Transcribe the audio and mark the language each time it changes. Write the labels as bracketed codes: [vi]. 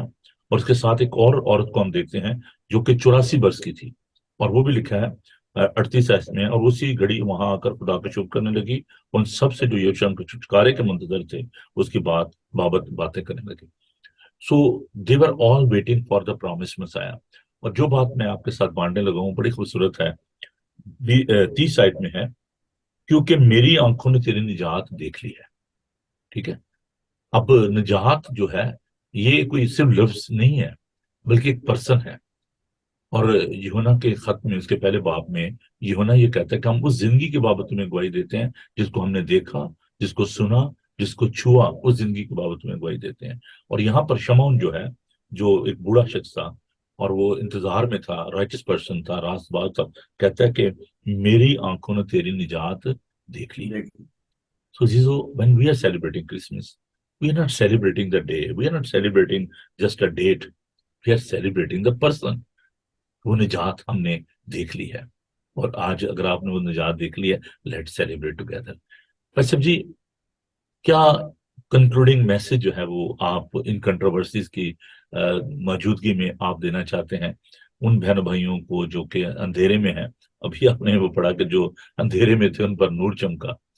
[ur] اور اس کے ساتھ ایک اور عورت کو ہم دیکھتے ہیں جو کہ 84 برس کی تھی، اور وہ بھی لکھا ہے 38 آیت میں، اور اسی گھڑی وہاں آ کر خدا کا شکر کرنے لگی. ان سب سے جو یروشلم کے چھٹکارے کے منتظر تھے اس کی بابت باتیں کرنے لگی. [en] So they were all waiting for the promised Messiah. [ur] اور جو بات میں آپ کے ساتھ بانٹنے لگا ہوں بڑی خوبصورت ہے، 30 آیت میں ہے، کیونکہ میری آنکھوں نے تیری نجات دیکھ لی ہے. ٹھیک ہے، اب نجات جو ہے یہ کوئی صرف لفظ نہیں ہے، بلکہ ایک پرسن ہے. اور یوحنا کے خط میں، اس کے پہلے باب میں، یوحنا یہ کہتا ہے کہ ہم اس زندگی کے بابت تمہیں گواہی دیتے ہیں جس کو ہم نے دیکھا، جس کو سنا، جس کو چھوا، اس زندگی کے بابت تمہیں گواہی دیتے ہیں. اور یہاں پر شمعون جو ہے، جو ایک بوڑھا شخص تھا اور وہ انتظار میں تھا، رائٹس پرسن تھا، راست باز تھا، کہتا ہے کہ میری آنکھوں نے تیری نجات دیکھ لی. [en] So when we are celebrating Christmas, we are not celebrating the day, we are not celebrating just a date, we are celebrating the person. [ur] وہ نجات ہم نے دیکھ لی ہے، اور آج اگر آپ نے وہ نجات دیکھ لی ہے، [en] Let celebrate together. [ur] بھائی صاحب جی، کیا کنکلوڈنگ میسج جو ہے وہ آپ ان کنٹروورسیز کی موجودگی میں آپ دینا چاہتے ہیں ان بہن بھائیوں کو جو کہ اندھیرے میں ہیں؟ ابھی آپ نے وہ پڑھا کہ جو اندھیرے میں تھے ان پر نور چمکا.